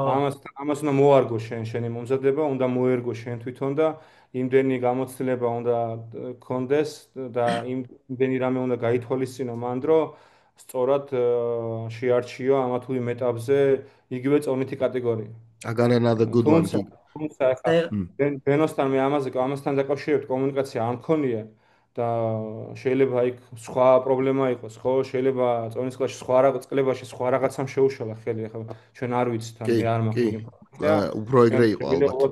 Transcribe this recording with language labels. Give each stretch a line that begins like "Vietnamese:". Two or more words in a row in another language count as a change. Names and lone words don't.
Georgian: ამას უნდა მოარგო შენი მომზადება, უნდა მოერგო შენ თვითონ და იმდენი გამოცდილება უნდა გქონდეს და იმდენი რამე უნდა გაითვალისწინო მან დრო სწორად შეარჩიო ამა თუ იმ ეტაპზე იგივე წონითი კატეგორია.
English: I got another good one.
Georgian: თუმცა ახლა ბენოსთან მე ამასთან დაკავშირებით კომუნიკაცია არ მქონია და შეიძლება იქ სხვა პრობლემა იყოს, ხო? შეიძლება წონის კლასში სხვა რაღაცამ შეუშალა ხელი, ახლა ჩვენ არ ვიცით, ან მე არ მაქვს ინფორმაცია. უფრო ეგრე იყო ალბათ.